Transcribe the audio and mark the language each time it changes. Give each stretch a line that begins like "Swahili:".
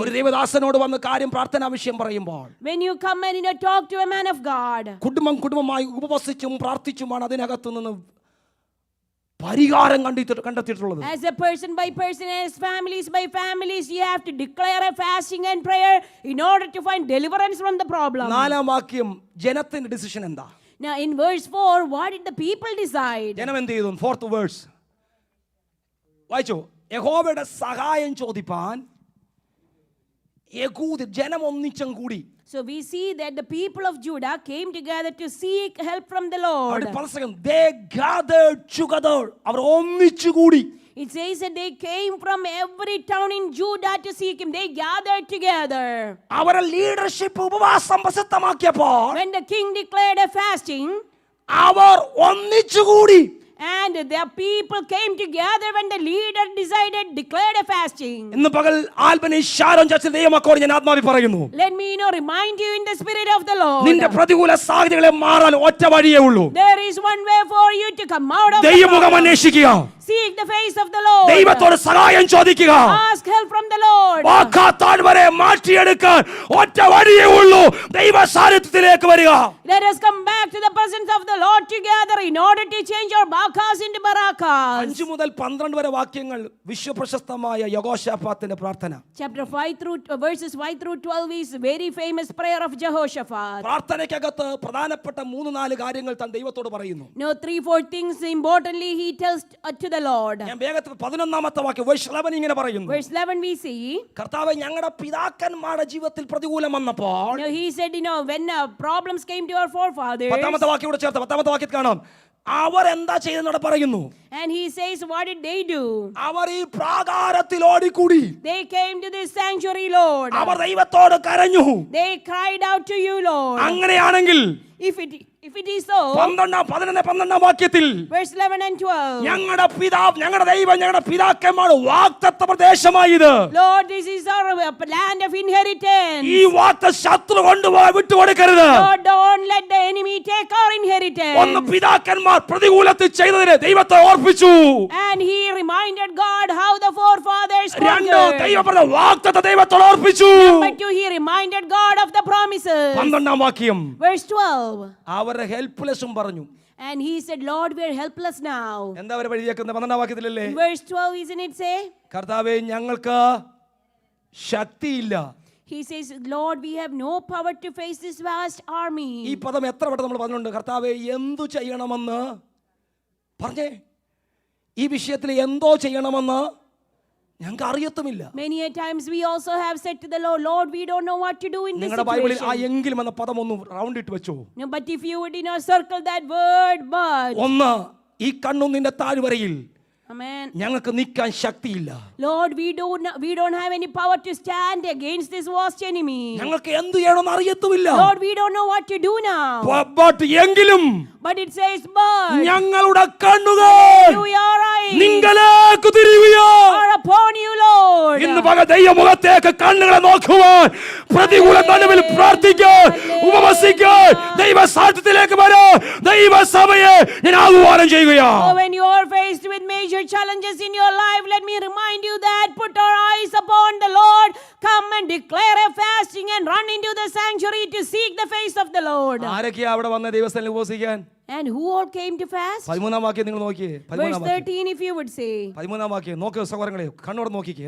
Malayalam: ഒരു ദേവദാസനോട് വന്ന് കാര്യം പ്രാർത്ഥനാ വിഷയം പറയുമ്പോൾ,
English: when you come and talk to a man of God,
Malayalam: കുടുംബമായി ഉപവസിച്ചും പ്രാർത്ഥിച്ചുമാണ് അതിനകത്തു നിന്ന് പരിഹാരം കണ്ടെത്തിയിട്ടുള്ളത്.
English: as a person by person, as families by families, you have to declare a fasting and prayer in order to find deliverance from the problem.
Malayalam: 4-ാം വാക്യം, ജനത്തിന്റെ decision എന്താ?
English: Now in verse 4, what did the people decide?
Malayalam: ജനം എന്ത് ചെയ്തു?
English: 4th verse
Malayalam: വായിച്ചോ. യഹോവയുടെ സഹായം ചോദിപ്പാൻ യഹൂദർ ജനം ഒന്നിച്ചും കൂടി.
English: So we see that the people of Judah came together to seek help from the Lord. They gathered together.
Malayalam: അവർ ഒന്നിച്ചു കൂടി.
English: It says that they came from every town in Judah to seek him. They gathered together.
Malayalam: അവരുടെ leadership ഉപവാസം പ്രസിദ്ധമാക്കിയപ്പോൾ,
English: When the king declared a fasting,
Malayalam: അവർ ഒന്നിച്ചു കൂടി.
English: and the people came together when the leader declared a fasting.
Malayalam: ഇന്ന് പകൽ Albany Sharon ചർച്ചിൽ ദൈവമക്കളോട് ഞാൻ ആത്മാവിൽ പറയുന്നു,
English: Let me remind you in the spirit of the Lord.
Malayalam: നിന്റെ പ്രതികൂല സാഹചര്യങ്ങളെ മാറാൻ ഒറ്റ വഴിയേ ഉള്ളൂ.
English: There is one way for you to come out of the
Malayalam: ദൈവമുഖം
English: problem.
Malayalam: അന്വേഷിക്കുക,
English: Seek the face of the Lord.
Malayalam: ദൈവത്തോട് സഹായം ചോദിക്കുക.
English: Ask help from the Lord.
Malayalam: വാക്കാത്താഴ്വരെ മാറ്റിയെടുക്കാൻ ഒറ്റ വഴിയേ ഉള്ളൂ, ദൈവ സാന്നിധ്യത്തിലേക്ക് വരിക.
English: Let us come back to the presence of the Lord together in order to change our bakas into barakas.
Malayalam: 5 മുതൽ 12 വരെ വാക്യങ്ങൾ വിശ്വപ്രശസ്തമായ യഹോശാഫാത്തിന്റെ പ്രാർത്ഥന.
English: Chapter 5 through verses 5 through 12 is very famous prayer of Jehoshaphat.
Malayalam: പ്രാർത്ഥനയ്ക്കകത്ത് പ്രധാനപ്പെട്ട 3-4 കാര്യങ്ങൾ താൻ ദൈവത്തോട് പറയുന്നു.
English: No, 3-4 things importantly he tells to the Lord.
Malayalam: ഞാൻ വേഗത്തിൽ 11-ാമത്തെ വാക്യം
English: verse 11
Malayalam: ഇങ്ങനെ പറയുന്നു.
English: Verse 11 we see,
Malayalam: കർത്താവേ, ഞങ്ങളുടെ പിതാക്കന്മാരുടെ ജീവിതത്തിൽ പ്രതികൂലം വന്നപ്പോൾ,
English: he said, when problems came to our forefathers,
Malayalam: 10-ാമത്തെ വാക്യം കൂടെ ചേർത്ത് 10-ാമത്തെ വാക്യത്തിൽ കാണാം, അവർ എന്താ ചെയ്തെന്നോട് പറയുന്നു.
English: and he says, what did they do?
Malayalam: അവർ ഈ പ്രാകാരത്തിൽ ഓടിക്കൂടി.
English: They came to this sanctuary, Lord.
Malayalam: അവർ ദൈവത്തോട് കരഞ്ഞു.
English: They cried out to you, Lord.
Malayalam: അങ്ങനെയാണെങ്കിൽ
English: If it is so,
Malayalam: 12-ാം വാക്യത്തിൽ
English: verse 11 and 12,
Malayalam: ഞങ്ങളുടെ പിതാവ്, ഞങ്ങളുടെ ദൈവം, ഞങ്ങളുടെ പിതാക്കന്മാരുടെ വാഗ്ദത്ത പ്രദേശമായത്,
English: Lord, this is our land of inheritance.
Malayalam: ഈ വാഗ്ദത്ത ശത്രു കൊണ്ടുപോയി വിട്ടുകൊടുക്കരുത്.
English: Lord, don't let the enemy take our inheritance.
Malayalam: ഒന്ന് പിതാക്കന്മാർ പ്രതികൂലത്തിൽ ചെയ്തതിന് ദൈവത്തെ ഓർപ്പിച്ചു.
English: And he reminded God how the forefathers 2 conquered.
Malayalam: ദൈവം പറഞ്ഞ വാഗ്ദത്ത ദൈവത്തോട് ഓർപ്പിച്ചു.
English: But he reminded God of the promises.
Malayalam: 12-ാം വാക്യം,
English: Verse 12,
Malayalam: അവരുടെ ഹെൽപ്ലെസ്സും പറഞ്ഞു.
English: and he said, Lord, we are helpless now.
Malayalam: എന്താ അവർ വഴിയേക്കുന്നത്? 12-ാം വാക്യത്തിലല്ലേ?
English: In verse 12, isn't it say?
Malayalam: കർത്താവേ, ഞങ്ങൾക്ക് ശക്തിയില്ല.
English: He says, Lord, we have no power to face this vast
Malayalam: ഈ
English: army.
Malayalam: പദം എത്ര വട്ടം നമ്മൾ പറഞ്ഞിട്ടുണ്ട്? കർത്താവേ, എന്തു ചെയ്യണമെന്ന് പറഞ്ഞേ. ഈ വിഷയത്തിൽ എന്തോ ചെയ്യണമെന്ന് ഞങ്ങൾക്ക് അറിയത്തുമില്ല.
English: Many a times we also have said to the Lord, Lord, we don't know what to do in this
Malayalam: നിങ്ങളുടെ ബൈബിളിൽ ആ
English: situation.
Malayalam: എങ്കിലും എന്ന പദം ഒന്ന് റൗണ്ട് ഇട്ട് വെച്ചോ.
English: No, but if you would circle that word, but.
Malayalam: ഒന്ന്, ഈ കണ്ണും നിന്റെ താഴ്വരയിൽ
English: Amen.
Malayalam: ഞങ്ങൾക്ക് നിൽക്കാൻ ശക്തിയില്ല.
English: Lord, we don't have any power to stand against this vast enemy.
Malayalam: ഞങ്ങൾക്ക് എന്ത് ചെയ്യണമെന്ന് അറിയത്തുമില്ല.
English: Lord, we don't know what to do now.
Malayalam: എങ്കിലും
English: But it says, but
Malayalam: ഞങ്ങളുടെ കണ്ണുകൾ
English: your eyes
Malayalam: നിങ്ങളിലേക്ക് തിരിയുകയാണ്.
English: are upon you, Lord.
Malayalam: ഇന്ന് പകൽ ദൈവമുഖത്തേക്ക് കണ്ണുകളെ നോക്കുവാൻ, പ്രതികൂല നടുവിൽ പ്രാർത്ഥിക്കാൻ, ഉപവസിക്കാൻ, ദൈവ സാന്നിധ്യത്തിലേക്ക് വരാൻ ദൈവസഭയെ ഞാൻ ആഹ്വാനം ചെയ്യുകയാണ്.
English: Oh, when you are faced with major challenges in your life, let me remind you that put our eyes upon the Lord. Come and declare a fasting and run into the sanctuary to seek the face of the Lord.
Malayalam: ആരൊക്കെയാ അവിടെ വന്ന ദൈവസ്ഥലിൽ ഉപവസിക്കാൻ?
English: And who all came to fast?
Malayalam: 13-ാം വാക്യം നിങ്ങൾ നോക്കിയേ.
English: Verse 13, if you would say.
Malayalam: 13-ാം വാക്യം നോക്ക് സഹോദരങ്ങളെ, കണ്ണോട് നോക്കിക്കേ.